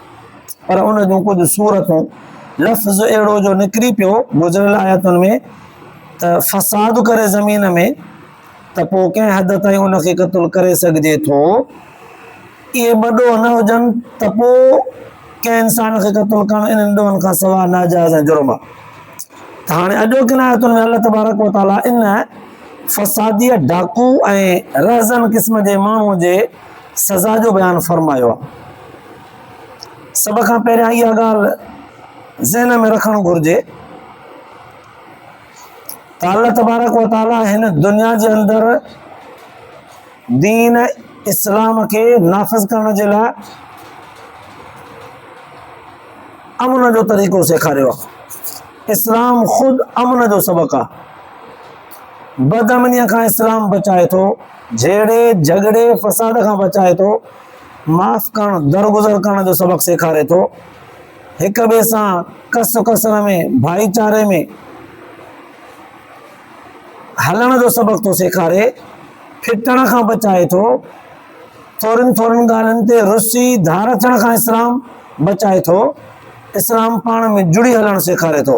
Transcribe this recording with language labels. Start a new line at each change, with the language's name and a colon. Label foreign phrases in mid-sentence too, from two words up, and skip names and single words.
Sindhi: पर उन जूं कुझु सूरतूं लफ़्ज़ अहिड़ो जो निकिरी पियो गुज़िरियल आयतुनि में त फसाद करे ज़मीन में त पोइ कंहिं हद ताईं उनखे क़त्ल करे सघिजे थो। इहे ॿ ॾोह न हुजनि त पोइ कंहिं इंसान खे क़त्ल करणु इन्हनि ॾोहनि खां सवाइ नाजाइज़ ऐं जुर्म आहे। त हाणे अॼोकिन आयतुनि में अल्लाह
Arabic: تبارك وتعالى
Sindhi: इन फसादीअ डाकू ऐं रहज़न क़िस्म जे माण्हूअ जे सज़ा जो बयानु फरमायो आहे। सभ खां पहिरियां इहा ॻाल्हि ज़हन में रखणु घुरिजे त अल्लाह
Arabic: تبارك وتعالى
Sindhi: हिन दुनिया जे अंदरि दीन इस्लाम खे नाफ़िज़ करण जे लाइ अमन जो तरीक़ो सेखारियो आहे। इस्लाम ख़ुदि अमन जो सबक़ आहे। बदअमनीअ खां इस्लाम बचाए थो, झेड़े झगड़े फसाद खां बचाए थो, माफ़ करणु दरगुज़र करण जो सबक़ सेखारे थो, हिक ॿिए सां कस कसर में भाईचारे में हलण जो सबक़ थो सेखारे, फिटण खां बचाए थो, थोरनि थोरनि ॻाल्हियुनि ते रुसी धार अचण खां इस्लाम बचाए थो, इस्लाम पाण में जुड़ी हलणु सेखारे थो।